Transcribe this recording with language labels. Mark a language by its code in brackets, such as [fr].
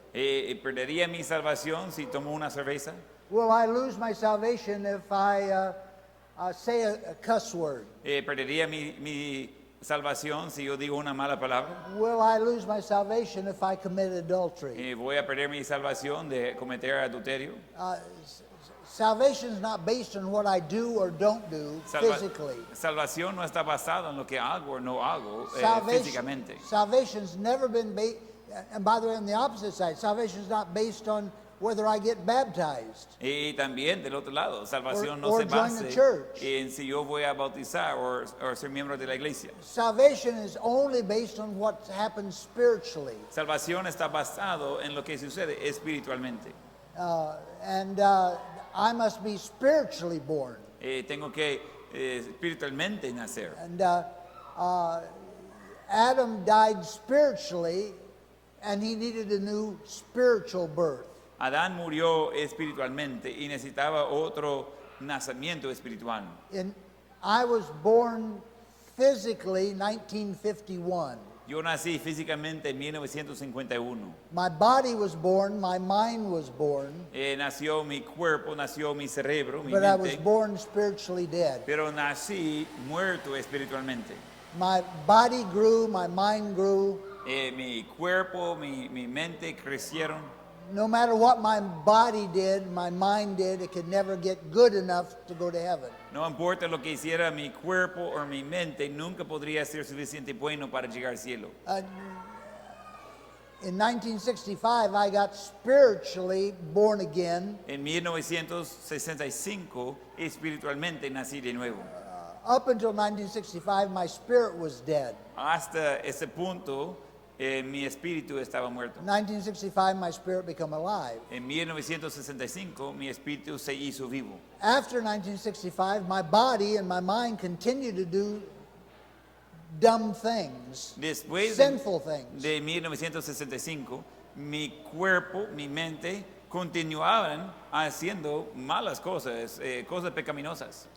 [es] ¿Perdería mi salvación si tomo una cerveza? [en] Will I lose my salvation if I say a cuss word? [es] ¿Perdería mi salvación si yo digo una mala palabra? [en] Will I lose my salvation if I commit adultery? [es] ¿Voy a perder mi salvación de cometer adulterio? [en] Salvation is not based on what I do or don't do physically. [es] Salvación no está basada en lo que hago o no hago físicamente. [en] Salvation's never been based, and by the way, on the opposite side, salvation is not based on whether I get baptized. [es] Y también del otro lado, salvación no [en] Or [es] se [en] join the [es] basa [en] church. [es] en si yo voy a bautizar o ser miembro de la iglesia. [en] Salvation is only based on what happens spiritually. [es] Salvación está basado en lo que sucede espiritualmente. [en] And I must be spiritually born. [es] Tengo que espiritualmente nacer. [en] And Adam died spiritually, and he needed a new spiritual birth. [es] Adán murió espiritualmente y necesitaba otro nacimiento espiritual. [en] I was born physically 1951. [es] Yo nací físicamente en 1951. [en] My body was born, my mind was born, [es] Nació mi cuerpo, nació mi cerebro, mi [en] but I was [es] mente, [en] born spiritually dead. [es] pero nací muerto espiritualmente. [en] My body grew, my mind grew. [es] Mi cuerpo, mi mente crecieron. [en] No matter what my body did, my mind did, it could never get good enough to go to heaven. [es] No importa lo que hiciera mi cuerpo o mi mente, nunca podría ser suficiente bueno para llegar al cielo. [en] In 1965, I got spiritually born again. [es] En 1965, espiritualmente nací de nuevo. [en] Up until 1965, my spirit was dead. [es] Hasta ese punto, mi espíritu estaba muerto. [en] 1965, my spirit became alive. [es] En 1965, mi espíritu se hizo vivo. [en] After 1965, my body and my mind continued to do dumb things, [es] Después [en] sinful things. [es] de 1965, mi cuerpo, mi mente, continuaban haciendo malas cosas, cosas pecaminosas.